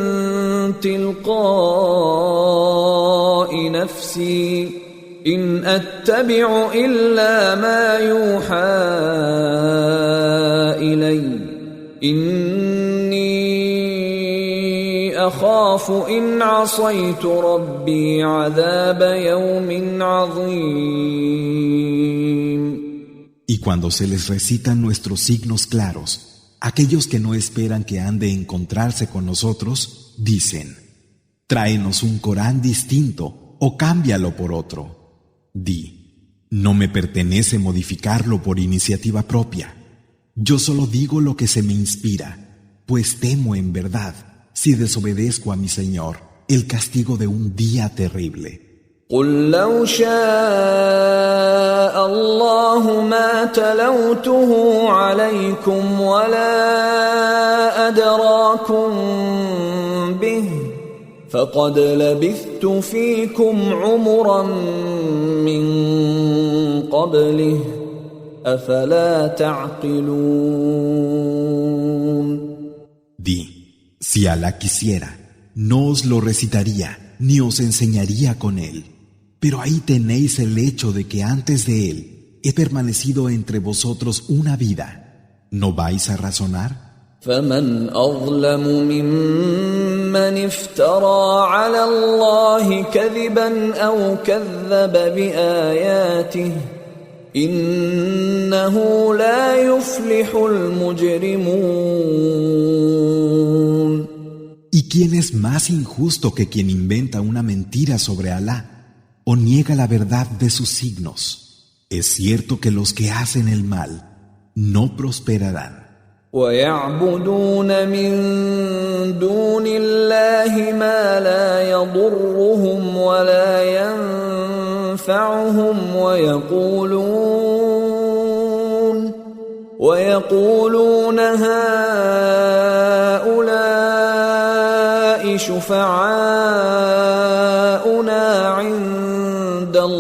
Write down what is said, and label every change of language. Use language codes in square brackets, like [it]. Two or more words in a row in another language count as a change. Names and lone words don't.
[ar] تلقاء نفسي إن أتبع إلا ما يوحى إلي إني أخاف إن عصيت ربي عذاب يوم عظيم. [es] Y cuando se les recitan nuestros signos claros, aquellos que no esperan que han de encontrarse con nosotros, dicen: tráenos un Corán distinto o cámbialo por otro. Di: no me pertenece modificarlo por iniciativa propia. Yo solo digo lo que se me inspira, pues temo en verdad, si desobedezco a mi Señor, el castigo de un día terrible. [ar] قل لو شاء الله ما تلوته عليكم ولا أدراكم به فقد لبثت فيكم عمرا من قبله أفلا تعقلون. [es] Di: si Alá quisiera, no os lo recitaría ni os enseñaría con él. Pero ahí tenéis el hecho de que antes de él he permanecido entre vosotros una vida. ¿No vais a razonar? [ar] فمن أظلم ممن افترى على الله كذبا أو كذب بآياته إنه لا يفلح المجرمون. [es] ¿Y quién es más injusto que quien inventa una mentira sobre Alá o niega la verdad de sus signos? Es cierto que los que hacen el mal no prosperarán. [ar] ويعبدون من دون الله ما لا يضرهم ولا ينفعهم ويقولون هؤلاء شفعاؤنا عند